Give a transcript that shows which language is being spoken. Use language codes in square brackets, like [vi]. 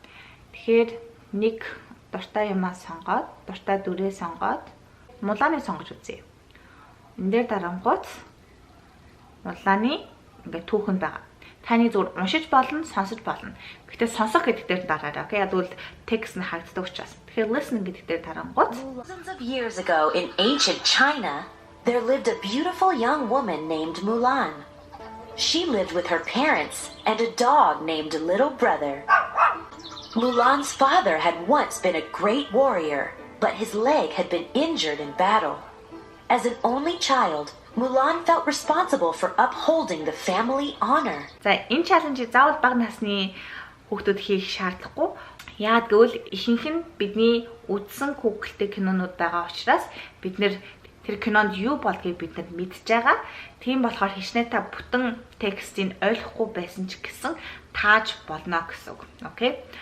[mn] Тэгэхээр нэг дуртай юмаа сонгоод, дуртай дүрээ сонгоод Муланы сонгож үзье. Энэ дээр дарангууд Муланы ингээд түүхэнд байгаа. Таны зүгээр уншиж болно, сонсож болно. Гэхдээ сонсох гэдэг дээр дараарай. Окей, ядвал текст нь харагддаг учраас. Тэгэхээр listen гэдэг дээр дарангууд [en] Thousands of years ago in ancient China, there lived a beautiful young woman named Mulan. She lived with her parents and a dog named Little Brother. Mulan's father had once been a great warrior, but his leg had been injured in battle. As an only child, Mulan felt responsible for upholding the family honor. [mn] За энэ чаленжийг заавал бага насны хүүхдүүд хийх шаардлагагүй. Яагаад гэвэл ихэнх нь бидний үзсэн Google-тэй кинонууд байгаа учраас бид нэр тэр кинонд юу болдгийг бид нар мэдж байгаа. Тийм болохоор хичнээн та бүтэн текстийг ойлгохгүй байсан ч гэсэн тааж болно гэсэн үг. Окей?